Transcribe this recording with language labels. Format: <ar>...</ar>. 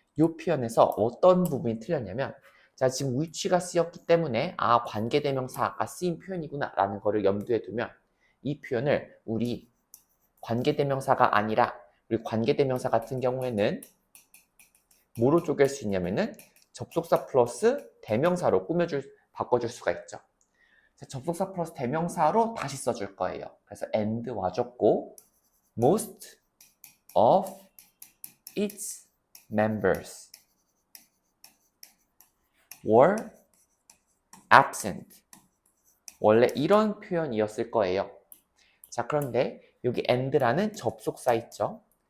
<ko>이 표현에서 어떤 부분이 틀렸냐면, 자, 지금 which가 쓰였기 때문에 관계대명사가 쓰인 표현이구나 라는 거를 염두에 두면 이 표현을 우리 관계대명사가 아니라 우리 관계대명사 같은 경우에는 뭐로 쪼갤 수 있냐면은 접속사 플러스 대명사로 바꿔줄 수가 있죠. 자, 접속사 플러스 대명사로 다시 써줄 거예요. 그래서</ko> <en>and</en> <ko>와줬고</ko> <en>most of its members were absent.</en> <ko>원래 이런 표현이었을 거예요. 자, 그런데 여기 and라는 접속사 있죠.</ko>